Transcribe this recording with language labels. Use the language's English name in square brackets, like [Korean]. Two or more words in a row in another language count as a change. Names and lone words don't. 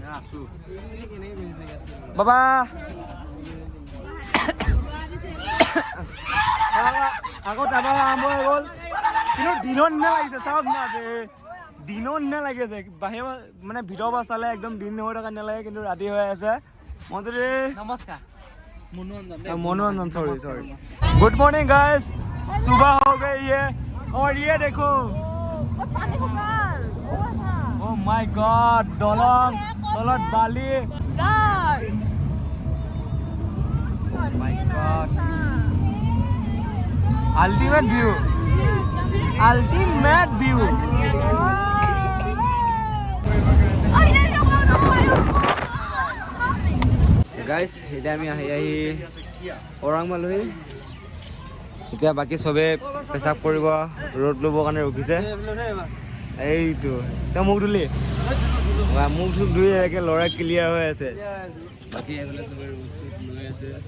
[Assamese] বাবা আকৌ তাৰপৰা আৰম্ভ হৈ গ'ল কিন্তু দিনৰ নিচিনা লাগিছে চাওক না দিনৰ নিচিনা লাগিছে বাহিৰৰ মানে ভিতৰৰ পৰা চালে একদম দিন হৈ থকা নালাগে কিন্তু ৰাতি হৈ আছে মই যদি [Hindi] नमस्कार मनोरंजन सॉरी [English] good morning guys [Hindi] सुबह हो गई है और ये देखो [English] oh my god [Hindi] दलंग तलत बाली [English] my god ultimate view [Assamese] গাইজ এতিয়া আমি আহি ওৰাং পালোহি এতিয়া বাকী চবে পেচাব কৰিব ৰ'দ ল'বৰ কাৰণে ৰখিছে এইটো তই মুখ ধুলি মুখ ধুই একে ল'ৰা ক্লিয়াৰ হৈ আছে বাকী এইফালে চবে ৰ'দ লৈ আছে